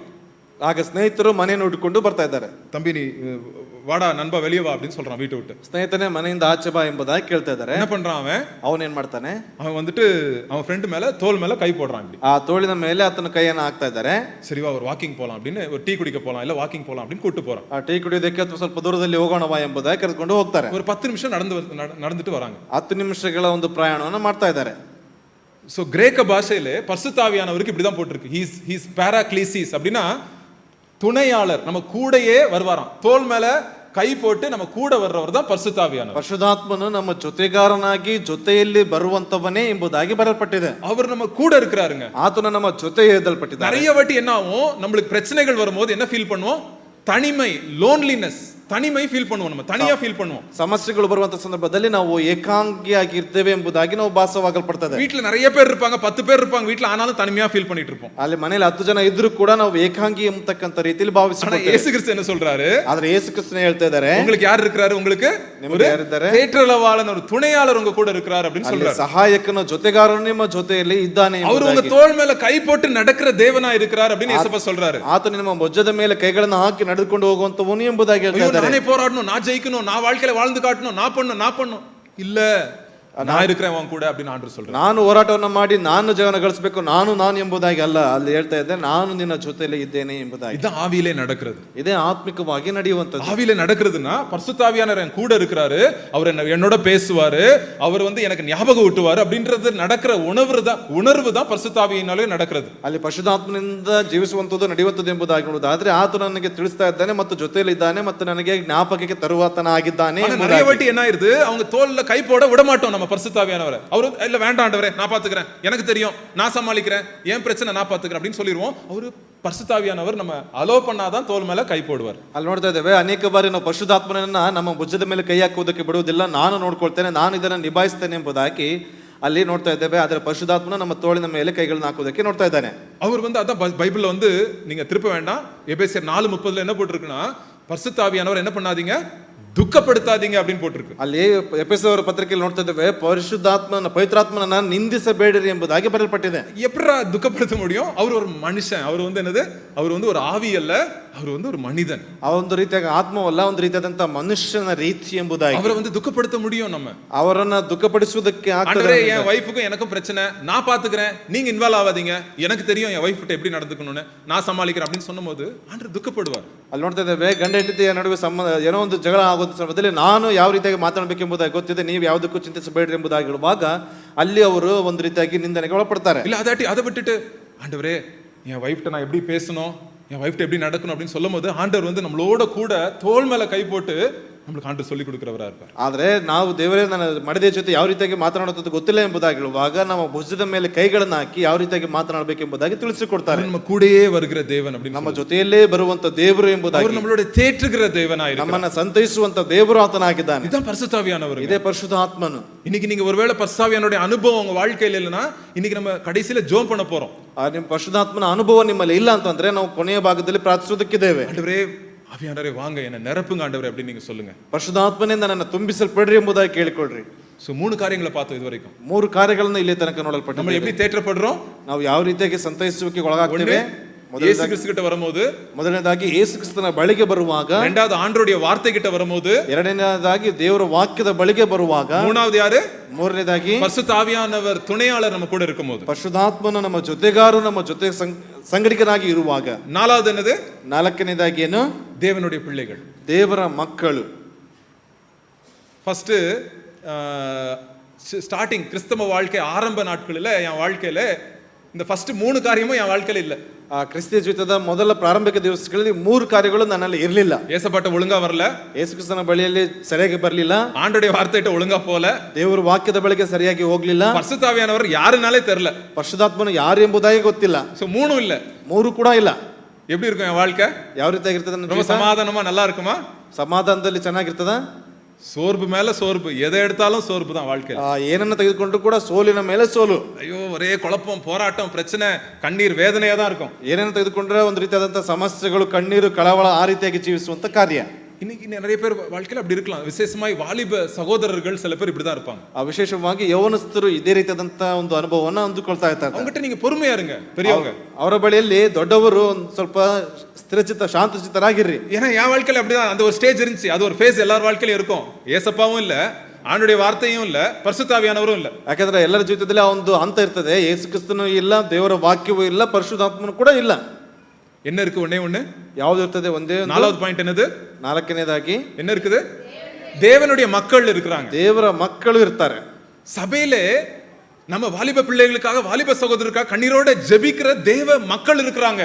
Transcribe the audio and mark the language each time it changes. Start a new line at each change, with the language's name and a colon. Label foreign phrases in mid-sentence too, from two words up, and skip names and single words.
Kannada: ಆಗ ಸ್ನೇಹಿತರು ಮನೆಯನ್ನು ಹುಡುಕೊಂಡು ಬರ್ತಾ ಇದ್ದಾರೆ.
Tamil: தம்பி நீ வாடா நண்பா வெளியே வா அப்படின்னு சொல்றான் வீட்டை விட்டு.
Kannada: ಸ್ನೇಹಿತನೇ ಮನೆಯಿಂದ ಆಚೆ ಬಾ ಎಂಬುದಾಗಿ ಕೇಳ್ತಾ ಇದ್ದಾರೆ.
Tamil: என்ன பண்றான்
Kannada: ಅವನ್ ಏನ್ ಮಾಡ್ತಾನೆ,
Tamil: அவன் வந்துட்டு அவன் ஃப்ரெண்ட் மேல தோள் மேல கை போடுறான். இப்படி
Kannada: ಆ ತೋಳಿನ ಮೇಲೆ ಆತನ ಕೈಯನ್ನು ಹಾಕ್ತಾ ಇದ್ದಾರೆ.
Tamil: சரி வா ஒரு வாக்கிங் போலாம் அப்படின்னு, ஒரு டீ குடிக்க போலாம் இல்ல வாக்கிங் போலாம் அப்படின்னு கூட்டு போறான்.
Kannada: ಆ ಟೀ ಕುಡಿಯೋದಕ್ಕೆ ಅಥವಾ ಸ್ವಲ್ಪ ದೂರದಲ್ಲಿ ಹೋಗೋಣವಾ ಎಂಬುದಾಗಿ ಕರೆದುಕೊಂಡು ಹೋಗ್ತಾರೆ.
Tamil: ஒரு 10 நிமிஷம் நடந்துட்டு வராங்க.
Kannada: 10 ನಿಮಿಷಗಳ ಒಂದು ಪ್ರಯಾಣವನ್ನು ಮಾಡ್ತಾ ಇದ್ದಾರೆ.
Tamil: சோ கிரேக்க பாஷையிலே பரிசுத்தாவியானவருக்கு இப்படிதான் போட்டிருக்கு. ஹீஸ் பாராக்ளீசிஸ் அப்படின்னா துணையாளர், நம்ம கூடயே வருவாராம். தோள் மேல கை போட்டு நம்ம கூட வர்றவர் தான் பரிசுத்தாவியானவர்.
Kannada: ಪರಿಶುದ್ಧಾತ್ಮನು ನಮ್ಮ ಜೊತೆಗಾರನಾಗಿ ಜೊತೆಯಲ್ಲಿ ಬರುವಂತವನೇ ಎಂಬುದಾಗಿ ಬರೆಯಲ್ಪಟ್ಟಿದೆ.
Tamil: அவர் நம்ம கூட இருக்கிறாருங்க.
Kannada: ಆತನು ನಮ್ಮ ಜೊತೆ எழுதಲ್ಪಟ್ಟಿದ್ದಾನೆ.
Tamil: நிறைய வாட்டி என்ன ஆகும், நம்மளுக்கு பிரச்சனைகள் வரும்போது என்ன ஃபீல் பண்ணுவோம், தனிமை, லோன்லினஸ். தனிமை ஃபீல் பண்ணுவோம், நம்ம தனியா ஃபீல் பண்ணுவோம்.
Kannada: ಸಮಸ್ಯೆಗಳು ಬರುವಂತ ಸಂದರ್ಭದಲ್ಲಿ ನಾವು ಏಕಾಂಗಿಯಾಗಿ ಇರ್ತೇವೆ ಎಂಬುದಾಗಿ ನಾವು ಭಾಸವಾಗಲ್ಪಡ್ತದೆ.
Tamil: வீட்ல நிறைய பேர் இருப்பாங்க, 10 பேர் இருப்பாங்க வீட்ல, ஆனாலும் தனிமையா ஃபீல் பண்ணிட்டு இருப்போம்.
Kannada: ಅಲ್ಲಿ ಮನೆಯಲ್ಲಿ 10 ಜನ ಇದ್ರೂ ಕೂಡ ನಾವು ಏಕಾಂಗಿ ಎಂಬತಕ್ಕಂತ ರೀತಿಯಲ್ಲಿ
Tamil: ஆனா
Kannada: ಭಾವಿಸುತ್ತೇವೆ.
Tamil: இயேசு கிறிஸ்து என்ன சொல்றாரு?
Kannada: ಆದ್ರೆ ಯೇಸು ಕ್ರಿಸ್ತನೇ ಹೇಳ್ತಾ ಇದ್ದಾರೆ,
Tamil: உங்களுக்கு யார் இருக்கிறாரு? உங்களுக்கு
Kannada: ನಿಮಗೆ ಯಾರಿದ್ದಾರೆ?
Tamil: தேற்றளவாளன், ஒரு துணையாளர் உங்க கூட இருக்கிறார் அப்படின்னு
Kannada: ಅಲ್ಲಿ
Tamil: சொல்றாரு.
Kannada: ಸಹಾಯಕನ ಜೊತೆಗಾರನು ನಿಮ್ಮ ಜೊತೆಯಲ್ಲಿ ಇದ್ದಾನೆ
Tamil: அவர் உங்க
Kannada: ಎಂಬುದಾಗಿ.
Tamil: தோள் மேல கை போட்டு நடக்கிற தேவனா இருக்கிறார் அப்படின்னு இயேசுப்பா சொல்றாரு.
Kannada: ಆತನು ನಿಮ್ಮ ಭುಜದ ಮೇಲೆ ಕೈಗಳನ್ನು ಹಾಕಿ ನಡೆದುಕೊಂಡು ಹೋಗುವಂತವನು ಎಂಬುದಾಗಿ ಹೇಳ್ತಾ
Tamil: ஐயோ,
Kannada: ಇದ್ದಾರೆ.
Tamil: நானே போராடணும், நான் ஜெயிக்கணும், நான் வாழ்க்கையில வாழ்ந்து காட்டணும், நான் பண்ணும் இல்ல, நான் இருக்கிறேன் உன் கூட அப்படின்னு ஆண்டவர் சொல்றாரு.
Kannada: ನಾನು ಹೋರಾಟವನ್ನು ಮಾಡಿ ನಾನು ಜೀವನ ಗಳಿಸಬೇಕು, ನಾನು ಎಂಬುದಾಗಿ ಅಲ್ಲ, ಅಲ್ಲಿ ಹೇಳ್ತಾ ಇದ್ದೆ ನಾನು ನಿನ್ನ ಜೊತೆಯಲ್ಲಿ ಇದ್ದೇನೆ ಎಂಬುದಾಗಿ.
Tamil: இது ஆவியிலே நடக்கிறது.
Kannada: ಇದೇ ಆತ್ಮಿಕವಾಗಿ ನಡೆಯುವಂತದ್ದು.
Tamil: ஆவியிலே நடக்கிறதுன்னா பரிசுத்த ஆவியானவர் என் கூட இருக்கிறாரு, அவர் என்னோட பேசுவாரு, அவர் எனக்கு ஞாபகம் ஊட்டுவாரு அப்படின்றது நடக்கிற உணர்வு தான் பரிசுத்த ஆவியினாலே நடக்கிறது.
Kannada: ಅಲ್ಲಿ ಪರಿಶುದ್ಧಾತ್ಮನಿಂದ ಜೀವಿಸುವಂತದ್ದು ನಡೆಯುವಂತದ್ದು ಎಂಬುದಾಗಿ ನೋಡುವುದಾದ್ರೆ ಆತನು ನನಗೆ ತಿಳಿಸ್ತಾ ಇದ್ದಾನೆ ಮತ್ತು ಜೊತೆಯಲ್ಲಿ ಇದ್ದಾನೆ ಮತ್ತು ನನಗೆ ಜ್ಞಾಪಕಕ್ಕೆ ತರುವಾತನಾಗಿದ್ದಾನೆ.
Tamil: நிறைய வாட்டி என்ன ஆயிருது, அவங்க தோல்ல கை போட விட மாட்டோம் நம்ம பரிசுத்த ஆவியானவரை. அவரு இல்ல வேண்டாம் ஆண்டவரே, நான் பாத்துக்கிறேன், எனக்கு தெரியும், நான் சமாளிக்கிறேன், என் பிரச்சனை நான் பாத்துக்கிறேன் அப்படின்னு சொல்லிடுவோம். அவரு பரிசுத்த ஆவியானவர் நம்ம அலோ பண்ணாதான் தோல் மேல ಕೈ போடுவார்.
Kannada: ಅಲ್ಲಿ ನೋಡ್ತಾ ಇದ್ದೇವೆ ಅನೇಕ ಬಾರಿ ನಾವು ಪರಿಶುದ್ಧಾತ್ಮನನ್ನ ನಮ್ಮ ಭುಜದ ಮೇಲೆ ಕೈ ಹಾಕುವುದಕ್ಕೆ ಬಿಡುವುದಿಲ್ಲ, ನಾನು ನೋಡ್ಕೊಳ್ತೇನೆ, ನಾನು ಇದನ್ನು ನಿಭಾಯಿಸ್ತೇನೆ ಎಂಬುದಾಗಿ ಅಲ್ಲಿ ನೋಡ್ತಾ ಇದ್ದೇವೆ. ಅದರ ಪರಿಶುದ್ಧಾತ್ಮನ ನಮ್ಮ ತೋಳಿನ ಮೇಲೆ ಕೈಗಳನ್ನು ಹಾಕುವುದಕ್ಕೆ ನೋಡ್ತಾ ಇದ್ದಾನೆ.
Tamil: அவர் அதான் பைபிள்ல நீங்க திருப்ப வேண்டாம், எபேசியர் 4:30 என்ன போட்டிருக்குன்னா, பரிசுத்த ஆவியானவர் என்ன பண்ணாதீங்க, துக்கப்படுத்தாதீங்க அப்படின்னு போட்டிருக்கு.
Kannada: ಅಲ್ಲಿ ಎಫೆಸದವರ ಪತ್ರಿಕೆಯಲ್ಲಿ ನೋಡ್ತಾ ಇದ್ದೇವೆ, ಪರಿಶುದ್ಧಾತ್ಮನ ಪವಿತ್ರಾತ್ಮನನ್ನ ನಿಂದಿಸಬೇಡಿರಿ ಎಂಬುದಾಗಿ ಬರೆಯಲ್ಪಟ್ಟಿದೆ.
Tamil: எப்படா துக்கப்படுத்த முடியும்? அவர் ஒரு மனுஷன், அவர் என்னது, அவர் ஒரு ஆவி அல்ல, அவர் ஒரு மனிதன்.
Kannada: ಆ ಒಂದು ರೀತಿಯಾಗಿ ಆತ್ಮವಲ್ಲ, ಒಂದು ರೀತಿಯಾದಂತ ಮನುಷ್ಯನ ರೀತಿ ಎಂಬುದಾಗಿ
Tamil: அவரை துக்கப்படுத்த முடியும். நம்ம
Kannada: ಅವರನ್ನ ದುಃಖಪಡಿಸುವುದಕ್ಕೆ
Tamil: ஆண்டவரே, என் வைஃபுக்கும் எனக்கும் பிரச்சனை, நான் பாத்துக்கிறேன், நீங்க இன்வால்வ் ஆகாதீங்க, எனக்கு தெரியும் என் வைஃப் கிட்ட எப்படி நடந்துக்கணும்னு, நான் சமாளிக்கிறேன் அப்படின்னு சொன்னபோது ஆண்டவர் துக்கப்படுவார்.
Kannada: ಅಲ್ಲಿ ನೋಡ್ತಾ ಇದ್ದೇವೆ, ಗಂಡ ಹೆಂಡತಿಯ ನಡುವೆ ಏನೋ ಒಂದು ಜಗಳ ಆಗುವ ಸಂದರ್ಭದಲ್ಲಿ ನಾನು ಯಾವ ರೀತಿಯಾಗಿ ಮಾತನಾಡಬೇಕೆಂಬುದಾಗಿ ಗೊತ್ತಿದೆ, ನೀವು ಯಾವುದಕ್ಕೂ ಚಿಂತಿಸಬೇಡ್ರಿ ಎಂಬುದಾಗಿ ಹೇಳುವಾಗ ಅಲ್ಲಿ ಅವರು ಒಂದು ರೀತಿಯಾಗಿ ನಿಂದನೆಗೆ ಒಳಪಡ್ತಾರೆ.
Tamil: இல்ல அதை விட்டுட்டு ஆண்டவரே என் வைஃப்ட்ட நான் எப்படி பேசணும், என் வைஃப்ட்ட எப்படி நடக்கணும் அப்படின்னு சொல்லும் போது ஆண்டவர் நம்மளோட கூட தோள் மேல கை போட்டு நம்மளுக்கு ஆண்டவர் சொல்லி கொடுக்கிறவரா இருப்பார்.
Kannada: ಆದ್ರೆ ನಾವು ದೇವರೇ ನನ್ನ ಮಡದಿಯ ಜೊತೆ ಯಾವ ರೀತಿಯಾಗಿ ಮಾತನಾಡುತ್ತದೆ ಗೊತ್ತಿಲ್ಲ ಎಂಬುದಾಗಿ ಹೇಳುವಾಗ ನಮ್ಮ ಭುಜದ ಮೇಲೆ ಕೈಗಳನ್ನು ಹಾಕಿ ಯಾವ ರೀತಿಯಾಗಿ ಮಾತನಾಡಬೇಕೆಂಬುದಾಗಿ ತಿಳಿಸಿಕೊಡ್ತಾರೆ.
Tamil: நம்ம கூடயே வருகிற தேவன் அப்படின்னு,
Kannada: ನಮ್ಮ ಜೊತೆಯಲ್ಲೇ ಬರುವಂತ ದೇವರು ಎಂಬುದಾಗಿ,
Tamil: அவர் நம்மளோட தேற்றுகிற தேவனாய்
Kannada: ನಮ್ಮನ್ನ ಸಂತೈಸುವಂತ ದೇವರು ಆತನಾಗಿದ್ದಾನೆ.
Tamil: இதுதான் பரிசுத்த ஆவியானவர்.
Kannada: ಇದೇ ಪರಿಶುದ್ಧ ಆತ್ಮನು.
Tamil: இன்னைக்கு நீங்க ஒருவேளை பரிசுத்த ஆவியானவருடைய அனுபவம் உங்க வாழ்க்கையில இல்லைன்னா, இன்னைக்கு நம்ம கடைசியில ஜெபம் பண்ண போறோம்.
Kannada: ನಿಮ್ಮ ಪರಿಶುದ್ಧಾತ್ಮನ ಅನುಭವ ನಿಮ್ಮಲ್ಲಿ ಇಲ್ಲ ಅಂತಂದ್ರೆ ನಾವು ಕೊನೆಯ ಭಾಗದಲ್ಲಿ ಪ್ರಾರ್ಥಿಸುವುದಕ್ಕಿದ್ದೇವೆ.
Tamil: ஆண்டவரೇ, ஆவியானவரೇ வாங்க, என்ன நிரப்புங்க ஆண்டவரೇ அப்படின்னு நீங்க சொல்லுங்க.
Kannada: ಪರಿಶುದ್ಧಾತ್ಮನಿಂದ ನನ್ನ ತುಂಬಿಸಲ್ಪಡ್ರಿ ಎಂಬುದಾಗಿ ಕೇಳಿಕೊಳ್ಳ್ರಿ.
Tamil: சோ 3 காரியங்களை பார்த்தோம் இதுவரைக்கும்.
Kannada: 3 ಕಾರ್ಯಗಳನ್ನು ಇಲ್ಲಿ ತನಕ ನೋಡಲ್ಪಟ್ಟಿದೆ.
Tamil: நம்ம எப்படி தேற்றப்படுறோம்,
Kannada: ನಾವು ಯಾವ ರೀತಿಯಾಗಿ ಸಂತೈಸುವಿಕೆ ಒಳಗಾಗ್ತೇವೆ.
Tamil: இயேசு கிறிஸ்து கிட்ட வரும்போது,
Kannada: ಮೊದಲನೇದಾಗಿ ಯೇಸು ಕ್ರಿಸ್ತನ ಬಳಿಗೆ ಬರುವಾಗ,
Tamil: இரண்டாவது ஆண்டவருடைய வார்த்தை கிட்ட வரும்போது,
Kannada: ಎರಡನೇದಾಗಿ ದೇವರ ವಾಕ್ಯದ ಬಳಿಗೆ ಬರುವಾಗ,
Tamil: மூணாவது யாரு,
Kannada: ಮೂರನೇದಾಗಿ
Tamil: பரிசுத்த ஆவியானவர் துணையாளர் நம்ம கூட இருக்கும்போது,
Kannada: ಪರಿಶುದ್ಧಾತ್ಮನು ನಮ್ಮ ಜೊತೆಗಾರರು ನಮ್ಮ ಜೊತೆ ಸಂಗಡಿಗನಾಗಿ ಇರುವಾಗ,
Tamil: நாலாவது என்னது,
Kannada: ನಾಲ್ಕನೇದಾಗಿ ಏನು,
Tamil: தேவனுடைய பிள்ளைகள்,
Kannada: ದೇವರ ಮಕ್ಕಳು.
English: first starting
Tamil: கிறிஸ்தவ வாழ்க்கை ஆரம்ப நாட்களில் என் வாழ்க்கையில இந்த ஃபர்ஸ்ட் 3 காரியமும் என் வாழ்க்கையில இல்ல.
Kannada: ಕ್ರಿಸ್ತಿಯ ಜೀವಿತದ ಮೊದಲ ಪ್ರಾರಂಭಿಕ ದಿವಸಗಳಲ್ಲಿ 3 ಕಾರ್ಯಗಳು ನನ್ನಲ್ಲಿ ಇರಲಿಲ್ಲ.
Tamil: ஏசப்பாட்ட ஒழுங்கா வரல,
Kannada: ಯೇಸು ಕ್ರಿಸ್ತನ ಬಳಿಯಲ್ಲಿ ಸರಿಯಾಗಿ ಬರಲಿಲ್ಲ,
Tamil: ஆண்டவருடைய வார்த்தைட்ட ஒழுங்கா போல,
Kannada: ದೇವರ ವಾಕ್ಯದ ಬಳಿಗೆ ಸರಿಯಾಗಿ ಹೋಗ್ಲಿಲ್ಲ,
Tamil: பரிசுத்த ஆவியானவர் ಯಾರனாலே தெரியல,
Kannada: ಪರಿಶುದ್ಧಾತ್ಮನು ಯಾರು ಎಂಬುದಾಗಿ ಗೊತ್ತಿಲ್ಲ.
Tamil: சோ 3 இல்ல,
Kannada: 3 ಕೂಡ ಇಲ್ಲ.
Tamil: எப்படி இருக்கும் என் வாழ்க்கை?
Kannada: ಯಾವ ರೀತಿಯಾಗಿರ್ತದೆ?
Tamil: ரொம்ப சமாதானமா நல்லா இருக்குமா?
Kannada: ಸಮಾಧಾನದಲ್ಲಿ ಚೆನ್ನಾಗಿರ್ತದ?
Tamil: சோர்வு மேல சோர்வு, எதை எடுத்தாலும் சோர்வு தான் வாழ்க்கை.
Kannada: ಏನನ್ನ ತೆಗೆದುಕೊಂಡ್ರು ಕೂಡ ಸೋಲಿನ ಮೇಲೆ ಸೋಲು.
Tamil: ஐயோ, ஒரே குழப்பம், போராட்டம், பிரச்சனை, கண்ணீர், வேதனையா தான் இருக்கும்.
Kannada: ಏನನ್ನ ತೆಗೆದುಕೊಂಡ್ರೆ ಒಂದು ರೀತಿಯಾದಂತಹ ಸಮಸ್ಯೆಗಳು, ಕಣ್ಣೀರು, ಕಳವಳ, ಆ ರೀತಿಯಾಗಿ ಜೀವಿಸುವಂತ ಕಾರ್ಯ.
Tamil: இன்னைக்கு நிறைய பேர் வாழ்க்கையில அப்படி இருக்கலாம். விசேஷமாய் வாலிப சகோதரர்கள் சில பேர் இப்படிதான் இருப்பாங்க.
Kannada: ವಿಶೇಷವಾಗಿ ಯೌವನಸ್ಥರು ಇದೇ ರೀತಿಯಾದಂತಹ ಒಂದು ಅನುಭವವನ್ನು ಅಂದುಕೊಳ್ತಾ ಇರ್ತಾರೆ.
Tamil: அவங்ககிட்ட நீங்க பொறுமையா இருங்க, பெரியவங்க.
Kannada: ಅವರ ಬಳಿಯಲ್ಲಿ ದೊಡ್ಡವರು ಸ್ವಲ್ಪ ಸ್ಥಿರಚಿತ್ತ ಶಾಂತಚಿತ್ತರಾಗಿರ್ರಿ.
Tamil: ஏன்னா என் வாழ்க்கையில அப்படிதான் அந்த ஒரு ஸ்டேஜ் இருந்துச்சு, அது ஒரு ஃபேஸ் எல்லார் வாழ்க்கையிலும் இருக்கும். ஏசப்பாவும் இல்ல, ஆண்டுடைய வார்த்தையும் இல்ல, பரிசுத்த ஆவியானவரும் இல்ல.
Kannada: ಯಾಕಂದ್ರೆ ಎಲ್ಲರ ಜೀವಿತದಲ್ಲಿ ಆ ಒಂದು ಹಂತ ಇರ್ತದೆ. ಯೇಸು ಕ್ರಿಸ್ತನು ಇಲ್ಲ, ದೇವರ ವಾಕ್ಯವೂ ಇಲ್ಲ, ಪರಿಶುದ್ಧಾತ್ಮನು ಕೂಡ ಇಲ್ಲ.
Tamil: என்ன இருக்கு? ஒண்ணே
Kannada: ಯಾವುದು ಇರ್ತದೆ? ಒಂದೇ.
Tamil: நாலாவது பாயிண்ட் என்னது?
Kannada: ನಾಲ್ಕನೇದಾಗಿ
Tamil: என்ன இருக்குது? தேவனுடைய மக்கள் இருக்கிறாங்க,
Kannada: ದೇವರ ಮಕ್ಕಳು ಇರ್ತಾರೆ.
Tamil: சபையிலே நம்ம வாலிப பிள்ளைகளுக்காக, வாலிப சகோதரருக்காக கண்ணீரோட ஜெபிக்கிற தேவ மக்கள் இருக்கிறாங்க.